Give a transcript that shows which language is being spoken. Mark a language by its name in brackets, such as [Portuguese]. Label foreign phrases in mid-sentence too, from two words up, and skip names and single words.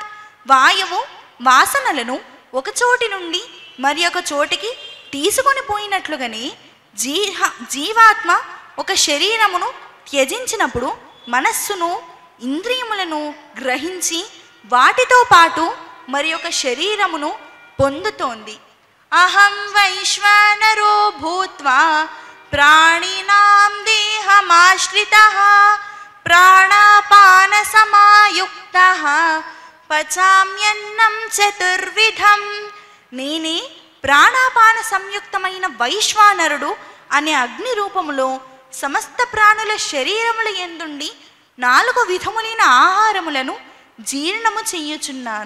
[Telugu] వాయువు వాసనలను ఒక చోటి నుండి మరి ఒక చోటికి తీసుకొని పోయినట్లుగానే జీవాత్మ ఒక శరీరమును త్యజించినప్పుడు మనస్సును ఇంద్రియములను గ్రహించి వాటితో పాటు మరి ఒక శరీరమును పొందుతోంది. [Sanskrit] అహం వైశ్వానరో భూత్వా ప్రాణినాం దేహమాశ్రితః ప్రాణాపాన సమాయుక్తః పచామ్యన్నం చతుర్విధం. [Telugu] నేనే ప్రాణాపాన సంయుక్తమైన వైశ్వానరుడు అనే అగ్ని రూపములో సమస్త ప్రాణుల శరీరముల యందుండి 4 విధములైన ఆహారములను జీర్ణము చెయ్యుచున్నాను.